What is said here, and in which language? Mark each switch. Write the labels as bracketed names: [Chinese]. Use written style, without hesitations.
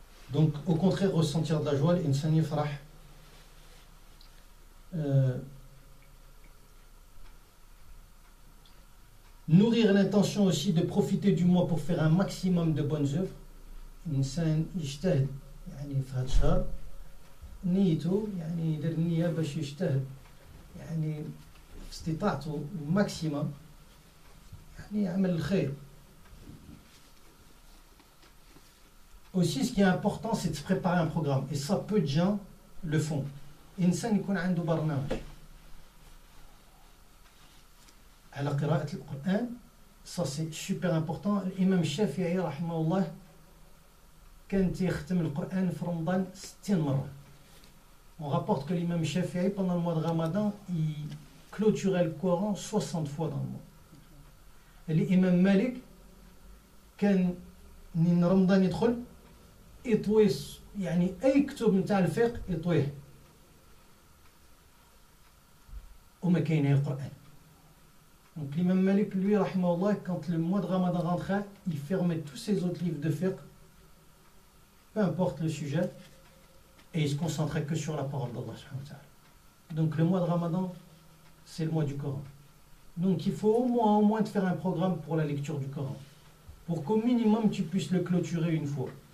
[French] Donc, au contraire, ressentir de la joie, [Arabic] l'insan yafrah. [French] Nourrir l'intention aussi de profiter du mois pour faire un maximum de bonnes œuvres. [Arabic] الإنسان يجتهد يعني في هذا الشهر نيته يعني يدير النية باش يجتهد يعني في استطاعته الماكسيموم يعني يعمل الخير. [French] Aussi, ce qui est important, c'est de se préparer un programme. Et ça, peu de gens le font. [Arabic] الإنسان يكون عنده برنامج على قراءة القرآن. [French] Ça, c'est super important. [Arabic] الإمام الشافعي رحمه الله كان يختم القرآن في رمضان 60 مرة. [French] On rapporte que l'imam Shafi'i, pendant le mois de Ramadan, il clôturait le Coran 60 fois dans le mois. [Arabic] L'imam Malik, كان من رمضان يدخل يطوي يعني أي كتب نتاع الفقه يطويه وما كاين القرآن. [French] Donc l'imam Malik, lui, rahimahullah, quand le mois de Ramadan rentrait, il fermait tous ses autres livres de fiqh, peu importe le sujet, et il se concentrait que sur la parole d'Allah subhanahu wa ta'ala. Donc le mois de Ramadan, c'est le mois du Coran. Donc il faut au moins te faire un programme pour la lecture du Coran, pour qu'au minimum tu puisses le clôturer une fois.